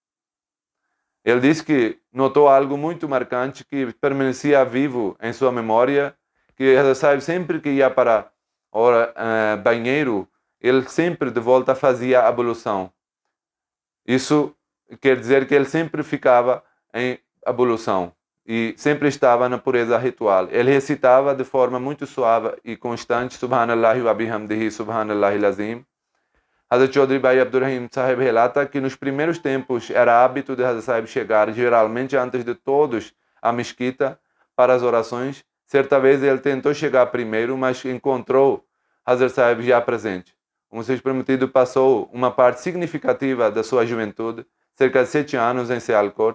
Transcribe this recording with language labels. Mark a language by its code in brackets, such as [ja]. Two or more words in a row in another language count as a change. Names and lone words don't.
[pt] Ele disse que notou algo muito marcante que permanecia vivo em sua memória, que Hazrat Sahib sempre que ia para o banheiro, ele sempre de volta fazia ablução. Isso quer dizer que ele sempre ficava em ablução e sempre estava na pureza ritual. Ele recitava de forma muito suave e constante [ar] سبحان الله وبحمده سبحان الله العظيم. [pt] Hazrat Chaudhry Bhai Abdurrahim Sahib relata que nos primeiros tempos era hábito de Hazrat Sahib chegar geralmente antes de todos à mesquita para as orações. Certa vez ele tentou chegar primeiro, mas encontrou Hazrat Sahib já presente. O Messias Prometido passou uma parte significativa da sua juventude, cerca de 7 anos, em Sialkot.